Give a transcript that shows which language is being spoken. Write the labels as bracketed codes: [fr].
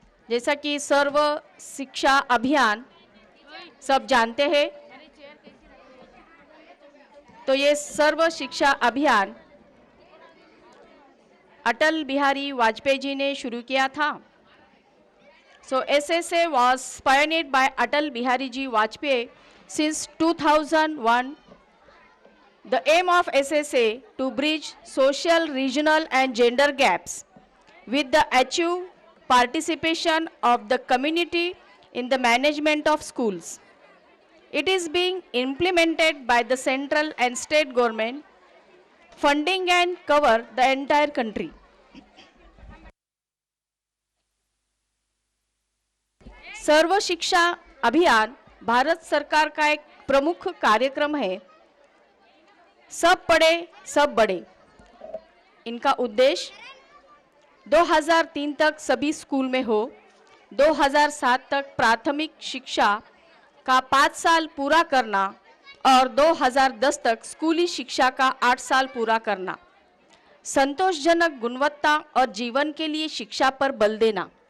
[hi] जैसा कि सर्व शिक्षा अभियान सब जानते हैं, तो ये सर्व शिक्षा अभियान अटल बिहारी वाजपेयी जी ने शुरू किया था. [en] So SSA was pioneered by Atal Bihari Ji Vajpayee since 2001. The aim of SSA to bridge social, regional and gender gaps with the achieve participation of the community in the management of schools. It is being implemented by the central and state government, funding and cover the entire country. [hi] सर्व शिक्षा अभियान भारत सरकार का एक प्रमुख कार्यक्रम है. सब पढ़े सब बढ़े. इनका उद्देश्य 2003 तक सभी स्कूल में हो, 2007 तक प्राथमिक शिक्षा का 5 साल पूरा करना और 2010 तक स्कूली शिक्षा का 8 साल पूरा करना, संतोषजनक गुणवत्ता और जीवन के लिए शिक्षा पर बल देना.